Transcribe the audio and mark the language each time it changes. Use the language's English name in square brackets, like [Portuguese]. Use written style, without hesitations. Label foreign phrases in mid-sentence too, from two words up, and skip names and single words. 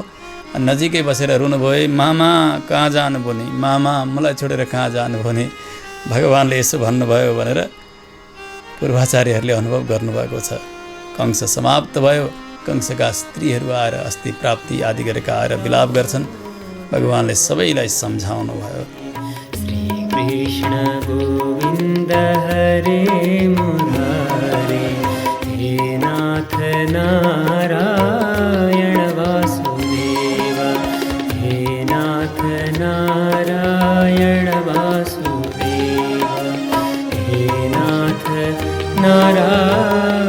[Nepali] नजिकै बसेर रुनुभयो, हे मामा कहाँ जानुभयो नि, मामा मलाई छोडेर कहाँ जानुभयो नि, भगवानले यसो भन्नुभयो भनेर पूर्वाचार्यहरूले अनुभव गर्नुभएको छ। कंस समाप्त भयो। कंसका स्त्रीहरू आएर अस्ति प्राप्ति आदि गरेका आएर विलाप गर्छन्। भगवानले सबैलाई सम्झाउनु भयो। [Sanskrit] श्री कृष्ण गोविन्द हरे मुरारे हे नाथ नारायण वासुदेव, हे नाथ नारायण वासुदेव, हे नाथ नारायण